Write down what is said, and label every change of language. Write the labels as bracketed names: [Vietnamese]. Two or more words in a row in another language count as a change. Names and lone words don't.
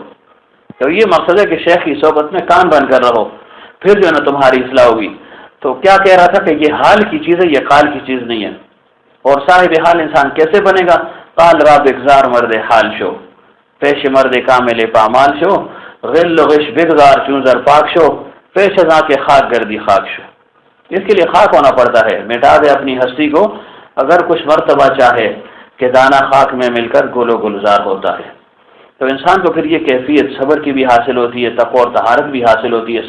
[Urdu] تو یہ مقصد ہے کہ شیخ کی صحبت میں کان بند کر رہو، پھر جو ہے نا تمہاری اصلاح ہوگی۔ تو کیا کہہ رہا تھا کہ یہ حال کی چیز ہے، یہ قال کی چیز نہیں ہے۔ اور صاحب حال انسان کیسے بنے گا؟ [Persian] قال را بگزار مرد حال شو، پیش مرد کامل پامال شو، غل و غش بگزار چونزر پاک شو، پیش ازاں کے خاک گردی خاک شو۔ [Urdu] اس کے لیے خاک ہونا پڑتا ہے، مٹا دے اپنی ہستی کو اگر کچھ مرتبہ چاہے کہ دانہ خاک میں مل کر گل و گلزار ہوتا ہے۔ تو انسان کو پھر یہ کیفیت صبر کی بھی حاصل ہوتی ہے، تقوی اور طہارت بھی حاصل ہوتی ہے۔